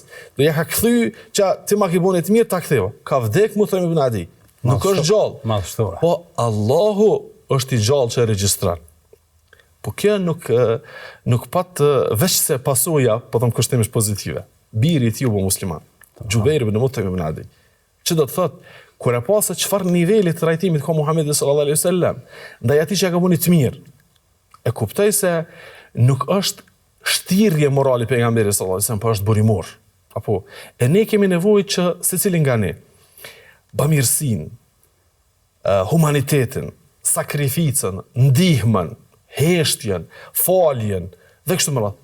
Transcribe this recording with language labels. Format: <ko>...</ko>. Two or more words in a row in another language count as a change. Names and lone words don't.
<sq>Do ja ka kthy që ti ma ke bënë të mirë ta ktheu. Ka vdek Mut'im ibn Adi. Nuk është gjallë. Madhështore. Po Allahu është i gjallë që e regjistron. Po kjo nuk pat veç se pasoja, po them kushtimisht pozitive. Biri i tij u bë musliman. Jubair ibn Mut'im ibn Adi. Që do të thotë kur e pa se çfarë niveli të trajtimit ka Muhamedi</sq> <ar>صلى الله عليه وسلم,</ar> <sq>ndaj atij që ka bënë të mirë, e kuptoj se nuk është shtirje morali pejgamberit</sq> <ar>صلى الله عليه وسلم,</ar> <sq>por është burimor. Apo e ne kemi nevojë që secili nga ne bamirësinë, humanitetin, sakrificën, ndihmën, heshtjen, faljen dhe kështu me radhë.</sq>